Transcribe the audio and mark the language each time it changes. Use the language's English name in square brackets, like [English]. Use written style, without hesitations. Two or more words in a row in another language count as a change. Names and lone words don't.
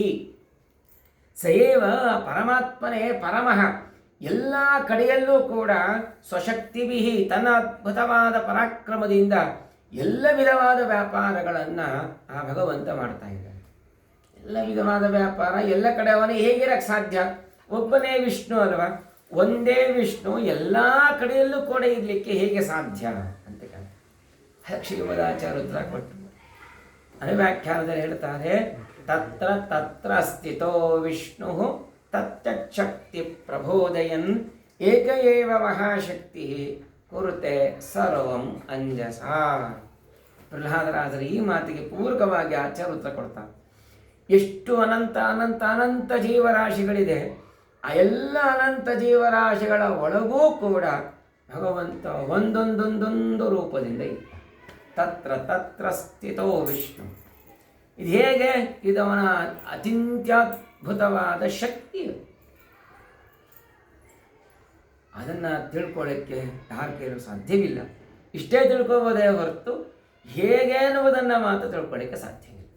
[Sanskrit] ಸಏವ ಪರಮಾತ್ಮನೇ ಪರಮಃ, [Kannada] ಎಲ್ಲ ಕಡೆಯಲ್ಲೂ ಕೂಡ ಸ್ವಶಕ್ತಿಭಿ ತನ್ನ ಅದ್ಭುತವಾದ ಪರಾಕ್ರಮದಿಂದ ಎಲ್ಲ ವಿಧವಾದ ವ್ಯಾಪಾರಗಳನ್ನು ಆ ಭಗವಂತ ಮಾಡ್ತಾ ಇದ್ದಾನೆ. ಎಲ್ಲ ವಿಧವಾದ ವ್ಯಾಪಾರ ಎಲ್ಲ ಕಡೆ ಅವನೇ ಹೇಗಿರಕ್ಕೆ ಸಾಧ್ಯ? ಒಬ್ಬನೇ ವಿಷ್ಣು ಅಲ್ವಾ, ಒಂದೇ ವಿಷ್ಣು ಎಲ್ಲ ಕಡೆಯಲ್ಲೂ ಕೂಡ ಇರಲಿಕ್ಕೆ ಹೇಗೆ ಸಾಧ್ಯ ಅಂತ ಶ್ರೀಮದಾಚಾರ್ಯ ಉತ್ತರ ಕೊಟ್ಟು ಅನುವ್ಯಾಖ್ಯಾನದಲ್ಲಿ ಹೇಳ್ತಾರೆ. [Sanskrit] ತತ್ರ ಸ್ಥಿತೋ ವಿಷ್ಣು ತತ್ಯಶಕ್ತಿ ಪ್ರಬೋದಯನ್ ಏಕ ಏವ ಮಹಾಶಕ್ತಿ ಕುರುತೆ ಸರ್ವಂ ಅಂಜಸ. [Kannada] ಪ್ರಹ್ಲಾದರಾಜರ ಈ ಮಾತಿಗೆ ಪೂರಕವಾಗಿ ಆಚಾರ್ಯ ಉತ್ತರ ಕೊಡ್ತಾರೆ. ಎಷ್ಟು ಅನಂತ ಅನಂತ ಅನಂತ ಜೀವರಾಶಿಗಳಿದೆ, ಆ ಎಲ್ಲ ಅನಂತ ಜೀವರಾಶಿಗಳ ಒಳಗೂ ಕೂಡ ಭಗವಂತ ಒಂದೊಂದೊಂದೊಂದು ರೂಪದಿಂದ ಇದೆ. [Sanskrit] ತತ್ರ ಸ್ಥಿತೋ ವಿಷ್ಣು. [Kannada] ಇದು ಹೇಗೆ? ಇದವನ ಅಚಿಂತ್ಯದ್ಭುತವಾದ ಶಕ್ತಿ. ಅದನ್ನು ತಿಳ್ಕೊಳ್ಳೋಕ್ಕೆ ಯಾರ ಕೈಲೂ ಸಾಧ್ಯವಿಲ್ಲ. ಇಷ್ಟೇ ತಿಳ್ಕೋಬೋದೇ ಹೊರತು ಹೇಗೆ ಅನ್ನುವುದನ್ನು ಮಾತ್ರ ತಿಳ್ಕೊಳ್ಳೋಕ್ಕೆ ಸಾಧ್ಯವಿಲ್ಲ.